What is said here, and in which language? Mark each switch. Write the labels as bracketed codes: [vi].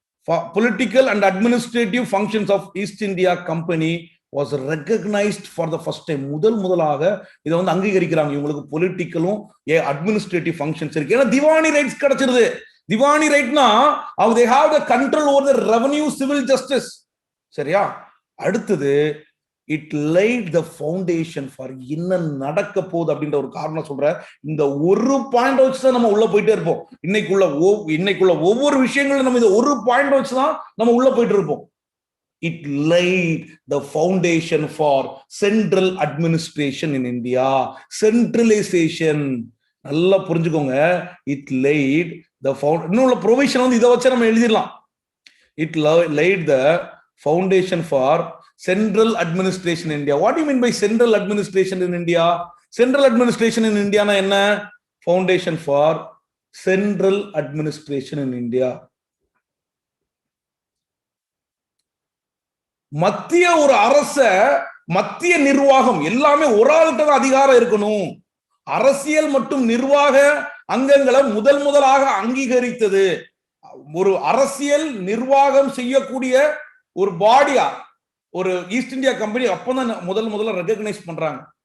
[en] Political and administrative functions of East India Company was recognized for the first time. [ta] முதலாக இதை வந்து அங்கீகரிக்கிறாங்க. இவங்களுக்கு பொலிட்டிக்கலும் administrative functions இருக்கு. ஏன்னா திவானி ரைட்ஸ் கிடைச்சிருது. Diwani ரைட்னா [en] they have the control over the revenue civil justice. [ta] சரியா? அடுத்தது [en] it laid the foundation for [ta] என்ன நடக்க போகுது அப்படின்ற ஒரு காரணம் சொல்ற. இந்த ஒரு பாயிண்ட் வச்சுதான் நம்ம உள்ள போயிட்டே இருப்போம். இன்னைக்குள்ள ஒவ்வொரு விஷயங்களும் நம்ம இந்த ஒரு பாயிண்ட் வச்சுதான் நம்ம உள்ள போயிட்டு இருப்போம். [en] It laid the foundation for central administration in India. [ta] Centralisation நல்லா புரிஞ்சுக்கோங்க. இட் லைட் த இன்னும் ப்ரொவிஷன் வந்து இதை வச்சு நம்ம எழுதிடலாம். [en] It laid the foundation for central administration in India. What do you mean by central administration in India? Central administration in India [ta] na enna? [en] Foundation for central administration in India. [ta] மத்திய ஒரு அரச, மத்திய நிர்வாகம் எல்லாமே ஒரு ஆள்கிட்ட தான் அதிகாரம் இருக்கணும். அரசியல் மற்றும் நிர்வாக அங்கங்களை முதலாக அங்கீகரித்தது. ஒரு அரசியல் நிர்வாகம் செய்யக்கூடிய ஒரு பாடியா ஒரு ஈஸ்ட் இந்தியா கம்பெனி அப்பதான் முதல்ல ரெகக்னைஸ் பண்றாங்க.